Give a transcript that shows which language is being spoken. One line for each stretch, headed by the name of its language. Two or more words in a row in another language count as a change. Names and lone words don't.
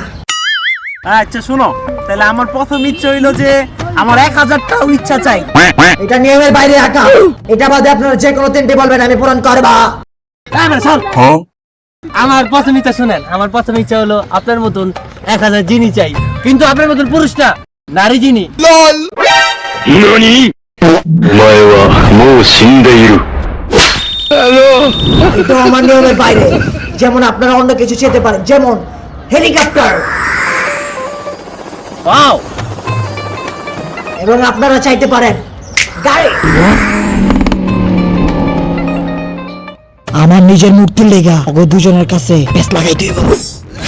Bangla: আচ্ছা শোনো, তাহলে আমার প্রথম ইচ্ছা হইলো যে আমার 1000টাও ইচ্ছা চাই। এটা নিয়মের বাইরে আকা। এটা বাদে আপনারা যে কোনো 3টি বলবেন, আমি পূরণ করবা। আমার প্রথম ইচ্ছা শুনেন। আমার প্রথম ইচ্ছা হলো আপনার মতন 1000 জিনি চাই, কিন্তু আপনার মতন পুরুষ না, নারী জিনি।
Japanese: 何お前はもう死んでいる。
Bangla: এটা আমার নিয়মের বাইরে। যেমন আপনারা অন্য কিছু চেতে পারেন, যেমন হেলিকপ্টার। ওয়াও, এবং আপনারা চাইতে পারেন গাড়ি। আমার নিজের মুক্তির লেগা ওগো দুজনের কাছে পেছ লাগাই দিব।